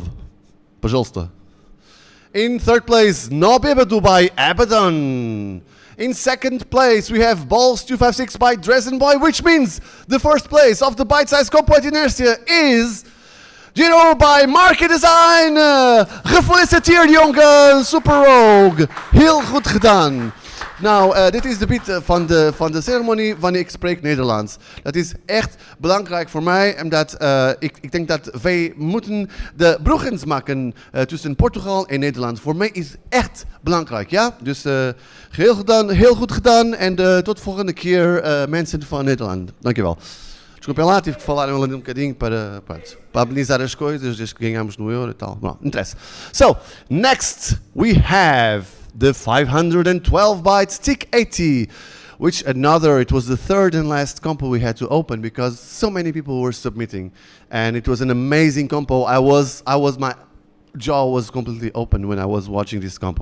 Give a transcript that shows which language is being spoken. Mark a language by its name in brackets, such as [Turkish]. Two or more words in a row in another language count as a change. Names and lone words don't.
[Russian] Пожалуйста. [English] In 3rd place, No Bebadu by Abaddon. In 2nd place, we have Balls 256 by Dresden Boy, which means the 1st place of the Bytesize Compo at Inércia is Giro by Market Design. [Dutch] Gefeliciteerd jongen, Super Rogue. Heel goed gedaan. Nou, dit is de beat van de ceremonie wanneer ik spreek Nederlands. Dat is echt belangrijk voor mij, omdat ik denk dat wij moeten de bruggen maken tussen Portugal en Nederland. Voor mij is echt belangrijk, ja? Dus heel goed gedaan en tot volgende keer mensen van Nederland. Dankjewel. [Portuguese] Desculpem lá, tive que falar um bocadinho para amenizar as coisas, desde que ganhamos no euro e tal. Bom, não interessa. [English] So, next we have the 512 bytes TIC 80, which it was the 3rd and last compo we had to open because so many people were submitting, and it was an amazing compo. My jaw was completely open when I was watching this compo.